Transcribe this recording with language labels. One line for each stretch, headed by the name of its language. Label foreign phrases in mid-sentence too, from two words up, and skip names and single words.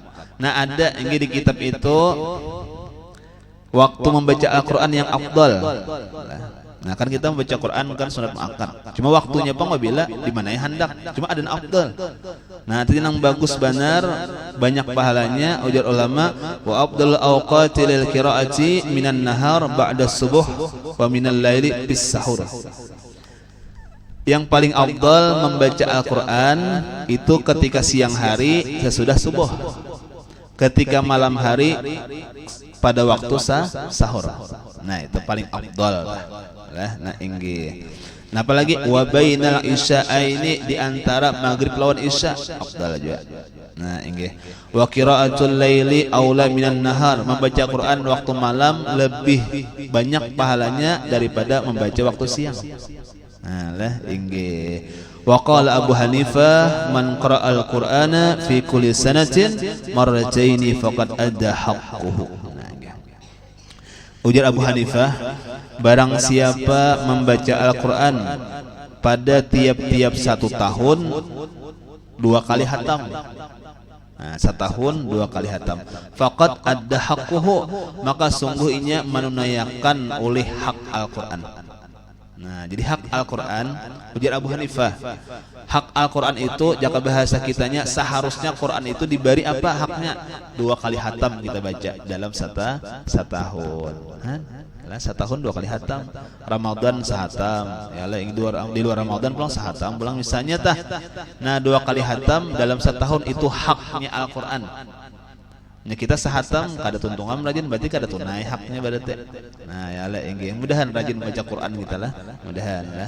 Banjar: Nah ada engge di kitab itu waktu membaca Al-Quran yang afdal.
Indonesian: Nah kan kita membaca Quran kan sunat muakkad.
Banjar: Cuma waktunya apa bila di mana ya hendak. Cuma ada yang afdal. Nah itu yang bagus benar banyak pahalanya ujar ulama
Arabic: وأفضل أوقات للقراءة من النهار بعد الصبح ومن الليل بالسحر.
Indonesian: Yang paling afdal membaca Al-Quran itu ketika siang hari sesudah subuh, ketika malam hari pada waktu sahur.
Banjar: Nah itu paling afdal. Nah inggi. Nah apalagi
Arabic: وبين العشاءين
Banjar: di antara maghrib lawan isya afdal juga. Nah inggi.
Arabic: وقراءة الليل أولى من النهار,
Indonesian: membaca Quran waktu malam lebih banyak pahalanya daripada membaca waktu siang.
Banjar: Nah lah inggi.
Arabic: وقال أبو حنيفة من قرأ القرآن في كل سنة مرتين فقد أدى حقه.
Indonesian: Ujar Abu Hanifah, barang siapa membaca Al-Quran pada tiap-tiap 1 tahun 2 kali hatam. Nah, setahun 2 kali hatam.
Arabic: فقد أدى حقه,
Indonesian: maka sungguhnya menunaikan oleh hak Al-Quran. Nah, jadi hak Al-Quran, ujar Abu Hanifah, hak Al-Quran itu jika bahasa kitanya seharusnya Quran itu diberi apa haknya? 2 kali hatam kita baca dalam setahun.
Banjar: Lah setahun 2 kali hatam.
Indonesian: Ramadan sehatam.
Banjar: Ya lah di luar Ramadan pulang sehatam, pulang misalnya tah. Nah 2 kali hatam dalam setahun itu haknya Al-Quran. Nah kita sehatam kada tuntungan rajin berarti kada tunai haknya berarti. Nah ya lah engge mudahan rajin baca Quran kita lah, mudahan lah.